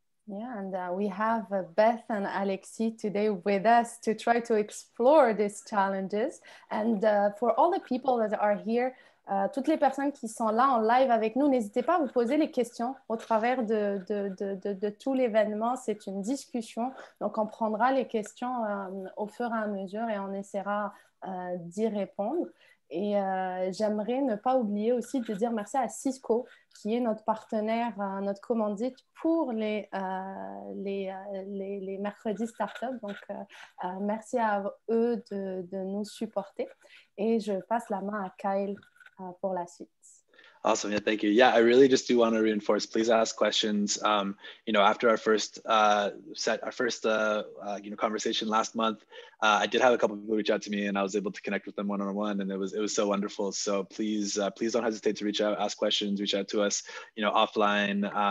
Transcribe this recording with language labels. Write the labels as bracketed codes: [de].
[en] Yeah, and we have Beth and Alexis today with us to try to explore these challenges. And for all the people that are here, [fr] toutes les personnes qui sont là en live avec nous, n'hésitez pas à vous poser les questions au travers de tout l'événement. C'est une discussion, donc on prendra les questions au fur et à mesure et on essaiera d'y répondre. Et j'aimerais ne pas oublier aussi de dire merci à Cisco, qui est notre partenaire, notre commandite pour les Mercredis Startup. Donc, merci à eux de nous supporter. Et je passe la main à Kyle pour la suite. [en] Awesome. Yeah, thank you. Yeah, I really just do want to reinforce, please ask questions. After our first conversation last month, I did have a couple of people reach out to me, and I was able to connect with them one-on-one, and it was so wonderful. So please don't hesitate to reach out, ask questions, reach out to us, offline.